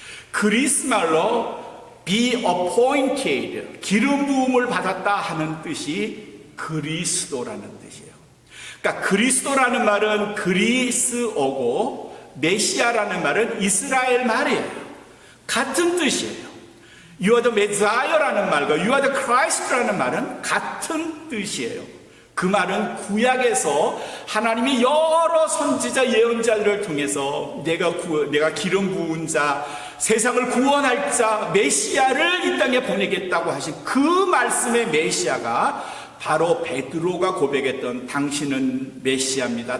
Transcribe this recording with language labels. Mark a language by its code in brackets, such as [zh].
[ko] 그리스 말로 [en] be appointed, [ko] 기름 부음을 받았다 하는 뜻이 그리스도라는 뜻이에요. 그러니까 그리스도라는 말은 그리스어고 메시아라는 말은 이스라엘 말이에요. 같은 뜻이에요. [en] You are the Messiah [ko] 라는 말과 [en] You are the Christ [ko] 라는 말은 같은 뜻이에요. 그 말은 구약에서 하나님이 여러 선지자 예언자들을 통해서 내가 기름 부은 자, 세상을 구원할 자, 메시아를 이 땅에 보내겠다고 하신 그 말씀의 메시아가 바로 베드로가 고백했던 당신은 메시아입니다.